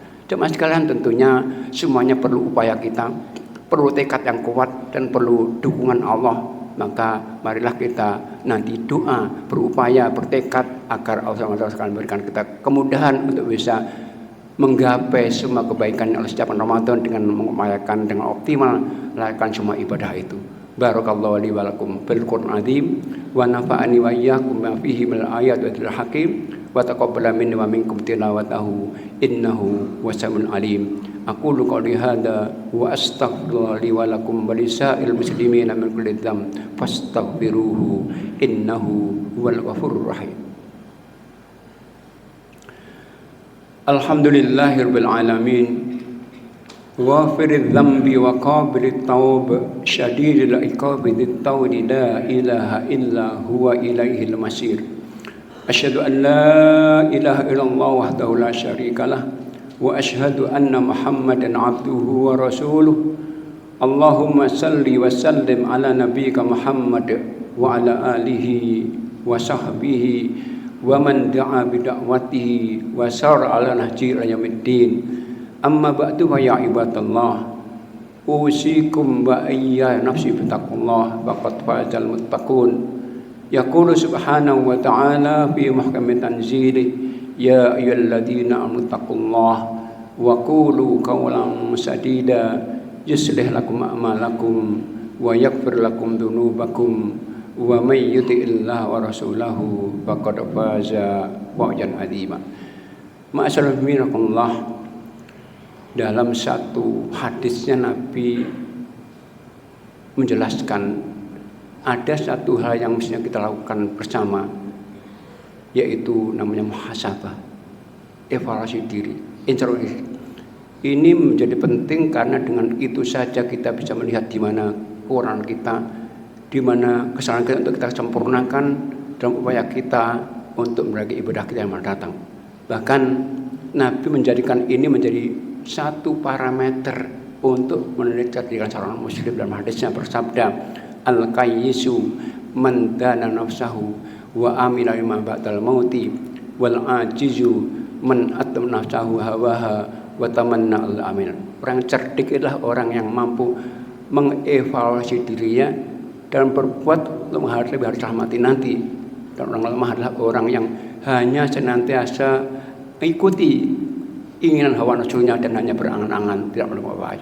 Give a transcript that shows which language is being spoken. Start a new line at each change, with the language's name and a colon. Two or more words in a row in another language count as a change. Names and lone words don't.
Indonesian: Jemaah sekalian, tentunya semuanya perlu upaya kita, perlu tekad yang kuat, dan perlu dukungan Allah. Maka marilah kita nanti doa, berupaya, bertekad agar Allah SWT memberikan kita kemudahan untuk bisa menggapai semua kebaikan yang Allah sediakan Ramadan dengan mengupayakan dengan optimal melakukan semua ibadah itu.
Arabic: بارك الله لي ولكم بالقرآن العظيم ونفعني وإياكم ما فيه من الآيات والذكر الحكيم وتقبل مني ومنكم تلاوته إنه السميع العليم. أقول قولي هذا وأستغفر الله لي ولكم ولسائر المسلمين من كل ذنب فاستغفروه إنه هو الغفور الرحيم. الحمد لله رب العالمين. غافر الذنب وقابل التوب شديد العقاب ذي الطول لا إله إلا هو إليه المصير. أشهد أن لا إله إلا الله وحده لا شريك له وأشهد أن محمدا عبده ورسوله. اللهم صل وسلم على نبيك محمد وعلى آله وصحبه ومن دعا بدعوته وسار على نهجه إلى يوم الدين. أما بعد فيا عباد الله، أوصيكم وإياي نفسي بتقوى الله فقد فاز المتقون. يقول سبحانه وتعالى في محكم تنزيله، يا أيها الذين آمنوا اتقوا الله وقولوا قولا سديدا يصلح لكم أعمالكم ويغفر لكم ذنوبكم ومن يطع الله ورسوله فقد فاز فوزا عظيما. معاشر المسلمين,
Indonesian: dalam satu hadisnya Nabi menjelaskan ada satu hal yang mestinya kita lakukan bersama, yaitu namanya muhasabah, evaluasi diri, introspeksi. Ini menjadi penting karena dengan itu saja kita bisa melihat di mana kekurangan kita, di mana kesalahan kita untuk kita sempurnakan dalam upaya kita untuk meraih ibadah kita yang mendatang. Bahkan Nabi menjadikan ini menjadi satu parameter untuk menjadikan seorang muslim. Dalam hadisnya bersabda,
Arabic: الكيس من دان نفسه وعمل لما بعد الموت والعاجز من أتبع نفسه هواها وتمنى الأماني.
Indonesian: Orang cerdik adalah orang yang mampu mengevaluasi dirinya dan berbuat untuk menghadapi hari kiamat nanti. Dan orang lemah adalah orang yang hanya senantiasa mengikuti inginan hawa nafsunya dan hanya berangan-angan, tidak melakukan apa-apa.